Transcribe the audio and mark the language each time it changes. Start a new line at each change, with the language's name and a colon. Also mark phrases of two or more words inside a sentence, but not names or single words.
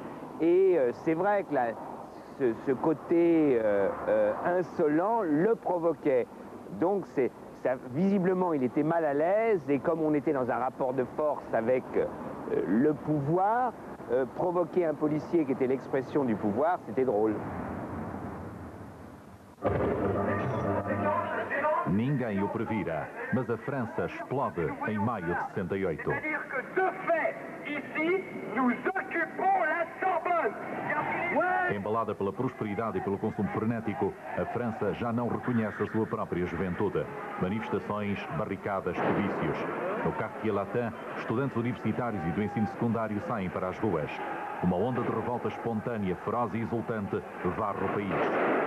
French: Et c'est vrai que ce côté insolent le provoquait. Donc visiblement il était mal à l'aise et comme on était dans un rapport de force avec le pouvoir, provoquer un policier qui était l'expression du pouvoir, c'était drôle.
Portuguese: Ninguém o previra, mas a França explode em maio de 68.
French: C'est-à-dire que de fait, ici, nous occupons la Sorbonne.
Portuguese: Embalada pela prosperidade e pelo consumo frenético, a França já não reconhece a sua própria juventude. Manifestações, barricadas, comícios. No Quartier Latin, estudantes universitários e do ensino secundário saem para as ruas. Uma onda de revolta espontânea, feroz e exultante varre o país.